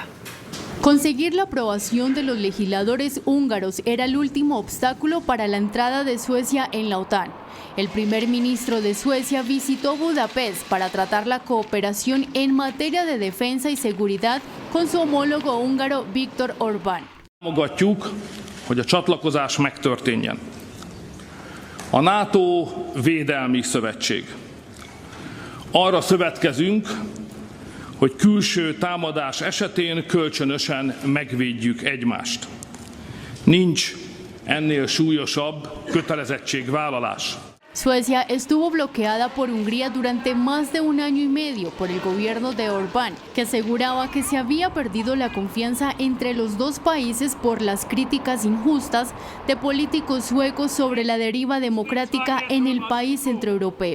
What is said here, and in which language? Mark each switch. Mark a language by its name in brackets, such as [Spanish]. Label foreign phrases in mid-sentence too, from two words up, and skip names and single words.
[Spanish] Conseguir la aprobación de los legisladores húngaros era el último obstáculo para la entrada de Suecia en la OTAN. El primer ministro de Suecia visitó Budapest para tratar la cooperación en materia de defensa y seguridad con su homólogo húngaro Viktor Orbán. [Hungarian] Támogatjuk, hogy a csatlakozás megtörténjen. A NATO védelmi szövetség. Arra szövetkezünk, hogy külső támadás esetén kölcsönösen megvédjük egymást. Nincs ennél súlyosabb kötelezettségvállalás. [Spanish] Suecia estuvo bloqueada por Hungría durante más de 1 año y medio por el gobierno de Orbán, que aseguraba que se había perdido la confianza entre los dos países por las críticas injustas de políticos suecos sobre la deriva democrática en el país centroeuropeo.